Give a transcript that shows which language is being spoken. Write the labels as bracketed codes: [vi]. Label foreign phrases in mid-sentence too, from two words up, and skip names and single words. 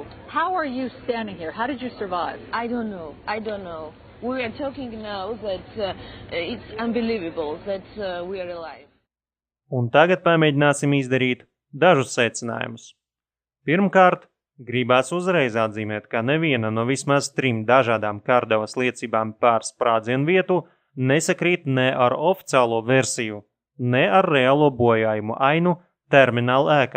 [en] How are you standing here? How did you survive? I don't know. We are talking now that it's unbelievable that we are alive. [lv] Un tagad pamēģināsim izdarīt dažus secinājumus. Pirmkārt, gribās uzreiz atzīmēt, ka neviena no vismaz 3 dažādām Karadavas liecībām par sprādzienu vietu nesakrīt ne ar oficiālo versiju, ne ar reālo bojājumu ainu termināla ēkā.